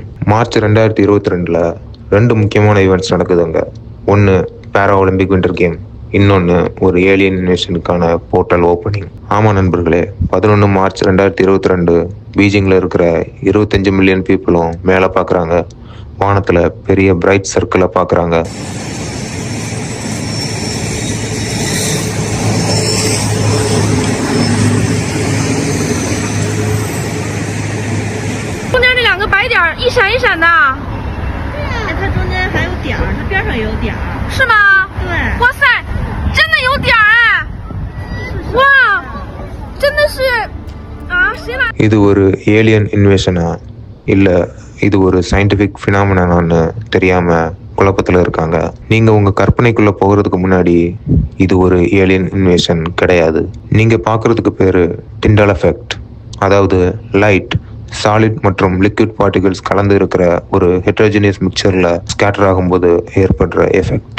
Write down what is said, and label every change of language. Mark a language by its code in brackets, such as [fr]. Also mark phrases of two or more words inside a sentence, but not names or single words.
[ta] மார்ச் 2022 2 முக்கியமான ஈவெண்ட்ஸ் நடக்குதுங்க. ஒன்று [en] Para Olympic winter game, [ta] இன்னொன்று ஒரு [en] alien invasion portal opening. [ta] ஆமாம் நண்பர்களே, 11 மார்ச் 2022 பீஜிங்கில் இருக்கிற 25 [en] million people [ta] மேலே பார்க்குறாங்க. வானத்தில் பெரிய [en] bright circle [ta] பார்க்குறாங்க. [zh] 中间这2个白点儿一闪一闪的，哎，它中间还有点儿，它边上也有点儿。是吗？对，哇塞，真的有点儿哎！哇，真的是啊，谁把？ [ta] இது ஒரு [en] alien invasion [ta] இல்லை இது ஒரு [en] scientific phenomenon [ta] தெரியாமல் குழப்பத்தில் இருக்காங்க. நீங்கள் உங்கள் கற்பனைக்குள்ளே போகிறதுக்கு முன்னாடி இது ஒரு [en] alien invasion [ta] கிடையாது. நீங்கள் பார்க்குறதுக்கு பேர் [en] Tyndall effect. [ta] அதாவது [en] light, solid [ta] மற்றும் [en] liquid particles [ta] கலந்து இருக்கிற ஒரு [en] heterogeneous mixture scatter [ta] ஆகும்போது ஏற்படுற எஃபெக்ட்.